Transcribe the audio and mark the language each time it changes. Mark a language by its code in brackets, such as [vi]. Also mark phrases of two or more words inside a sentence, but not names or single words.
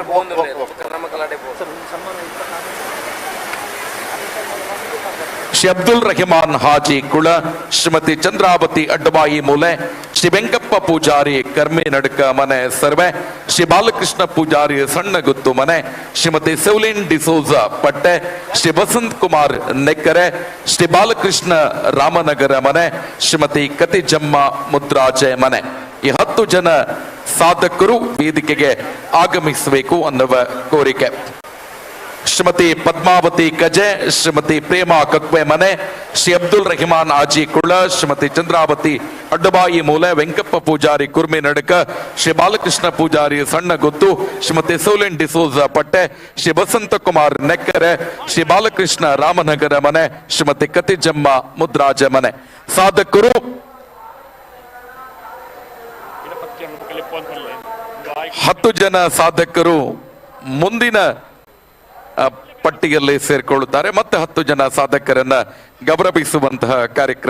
[kn] ಶ್ರೀ ಅಬ್ದುಲ್ ರಹಿಮಾನ್ ಹಾಜಿ ಕುಳ, ಶ್ರೀಮತಿ ಚಂದ್ರಾವತಿ ಅಡ್ಡಬಾಯಿ ಮೂಲೆ, ಶ್ರೀ ವೆಂಕಪ್ಪ ಪೂಜಾರಿ ಕರ್ಮಿ ನಡಕ ಮನೆ ಸರ್ವೆ, ಶ್ರೀ ಬಾಲಕೃಷ್ಣ ಪೂಜಾರಿ ಸಣ್ಣಗುತ್ತು ಮನೆ, ಶ್ರೀಮತಿ ಸೆವ್ಲಿನ್ ಡಿಸೋಜ ಪಟ್ಟೆ, ಶ್ರೀ ವಸಂತ್ ಕುಮಾರ್ ನೆಕ್ಕರೆ, ಶ್ರೀ ಬಾಲಕೃಷ್ಣ ರಾಮನಗರ ಮನೆ, ಶ್ರೀಮತಿ ಕತಿಜಮ್ಮ ಮುದ್ರಾಜೆ ಮನೆ. ಈ 10 ಜನ ಸಾಧಕರು ವೇದಿಕೆಗೆ ಆಗಮಿಸಬೇಕು ಅನ್ನುವ ಕೋರಿಕೆ. ಶ್ರೀಮತಿ ಪದ್ಮಾವತಿ ಕಜೆ, ಶ್ರೀಮತಿ ಪ್ರೇಮಾ ಕಕ್ವೆ ಮನೆ, ಶ್ರೀ ಅಬ್ದುಲ್ ರಹಿಮಾನ್ ಆಜಿ ಕುಳ, ಶ್ರೀಮತಿ ಚಂದ್ರಾವತಿ ಅಡ್ಡಬಾಯಿ ಮೂಲೆ, ವೆಂಕಪ್ಪ ಪೂಜಾರಿ ಕುರ್ಮಿ ನಡಕ, ಶ್ರೀ ಬಾಲಕೃಷ್ಣ ಪೂಜಾರಿ ಸಣ್ಣಗುತ್ತು, ಶ್ರೀಮತಿ ಸೋಲೆನ್ ಡಿಸೋಜ ಪಟ್ಟೆ, ಶ್ರೀ ವಸಂತ ಕುಮಾರ್ ನೆಕ್ಕರೆ, ಶ್ರೀ ಬಾಲಕೃಷ್ಣ ರಾಮನಗರ ಮನೆ, ಶ್ರೀಮತಿ ಕತಿಜಮ್ಮ ಮುದ್ರಾಜ ಮನೆ. ಸಾಧಕರು 10 ಜನ ಸಾಧಕರು ಮುಂದಿನ ಪಟ್ಟಿಯಲ್ಲಿ ಸೇರಿಕೊಳ್ಳುತ್ತಾರೆ. ಮತ್ತೆ 10 ಜನ ಸಾಧಕರನ್ನ ಗೌರವಿಸುವಂತಹ ಕಾರ್ಯಕ್ರಮ.